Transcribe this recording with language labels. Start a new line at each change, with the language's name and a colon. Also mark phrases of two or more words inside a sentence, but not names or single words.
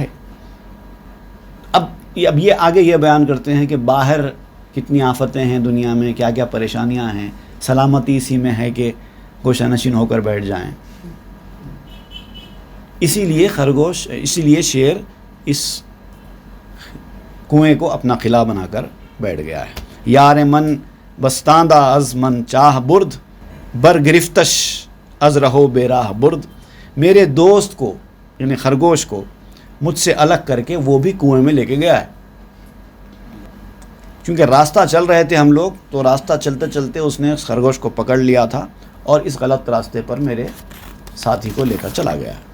Urdu: اب یہ آگے یہ بیان کرتے ہیں کہ باہر کتنی آفتیں ہیں دنیا میں، کیا کیا پریشانیاں ہیں، سلامتی اسی میں ہے کہ گوشہ نشین ہو کر بیٹھ جائیں. اسی لیے شیر اس کنویں کو اپنا قلعہ بنا کر بیٹھ گیا ہے.
Persian: یار من بستاندہ از من چاہ برد، بر گرفتش از رہو بے راہ برد.
Urdu: میرے دوست کو یعنی خرگوش کو مجھ سے الگ کر کے وہ بھی کنویں میں لے کے گیا ہے. کیونکہ راستہ چل رہے تھے ہم لوگ، تو راستہ چلتے چلتے اس نے خرگوش کو پکڑ لیا تھا اور اس غلط راستے پر میرے ساتھی کو لے کر چلا گیا ہے.